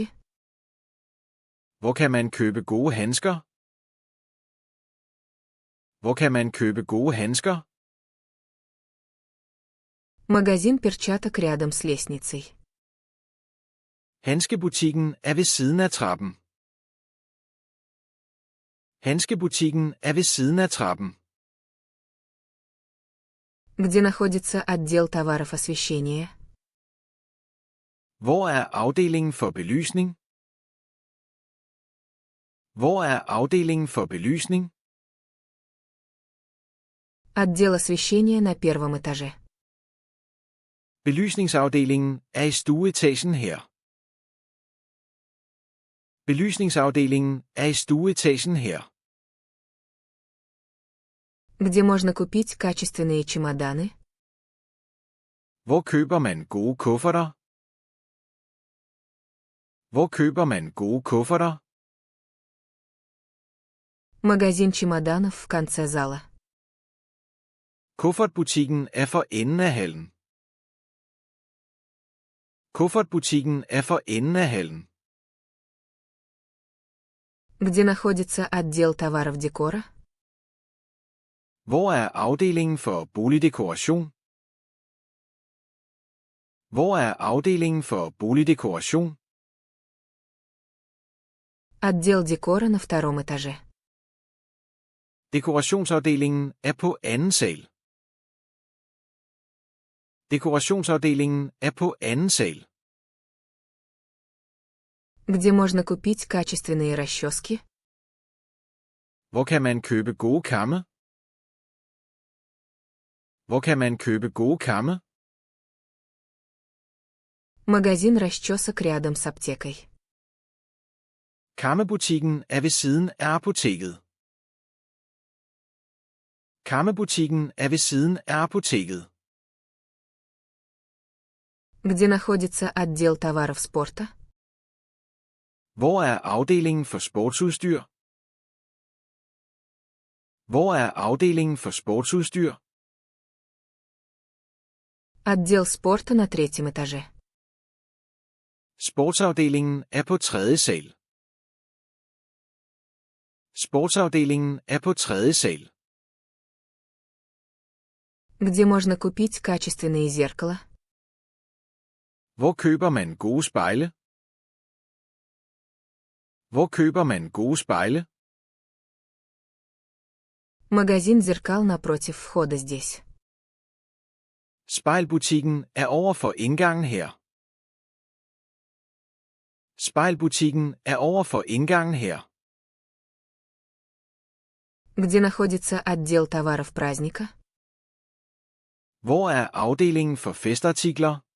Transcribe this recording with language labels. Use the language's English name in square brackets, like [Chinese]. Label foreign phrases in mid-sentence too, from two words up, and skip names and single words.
[Danish] Hvor kan man købe gode handsker? Hvor kan man købe gode handsker? [Russian] Магазин перчаток рядом с лестницей. [Danish] Handskebutikken er ved siden af trappen. Handskebutikken er ved siden af trappen. [Russian] Где находится отдел товаров освещения? [Danish] Hvor er afdelingen for belysning? Hvor er afdelingen for belysning? [Russian] Отдел освещения на первом этаже. [Danish] Belysningsafdelingen er i stueetagen her. Belysningsafdelingen er i stueetagen her. [Russian] Где можно купить качественные чемоданы? [Danish] Hvor køber man gode kufferter? Hvor køber man gode kufferter? [Russian] Магазин чемоданов в конце зала. [Danish] Kuffertbutikken er for enden af hallen. Kuffertbutikken er for enden af hallen. [Russian] Где находится отдел товаров декора? [Danish] Hvor er afdelingen for boligdekoration? Hvor er afdelingen for boligdekoration? [Russian] Отдел декора на втором этаже. [Danish] Dekorationsafdelingen er på 2. sal. Dekorationsafdelingen er på 2. sal. [Russian] Где можно купить качественные расчески? [Danish] Hvor kan man købe gode kamme? Hvor kan man købe gode kamme? [Russian] Магазин расчесок рядом с аптекой. [Danish] Kammebutikken er ved siden af apoteket. Kammebutikken er ved siden af apoteket. [Russian] Где находится отдел товаров спорта? [Danish] Hvor er afdelingen for sportsudstyr? Hvor er afdelingen for sportsudstyr? [Russian] Отдел спорта на третьем этаже. [Danish] Sportsafdelingen er på 3. sal. Sportsafdelingen er på 3. sal. [Russian] Где можно купить качественные зеркала? [Danish] Hvor køber man gode spejle? Hvor køber man gode spejle? [Russian] Магазин зеркал напротив входа здесь. [Danish] Spejlbutikken er over for indgangen her. Spejlbutikken er over for indgangen her. [Russian] Где находится отдел товаров праздника? [Danish] Hvor er afdelingen for festartikler?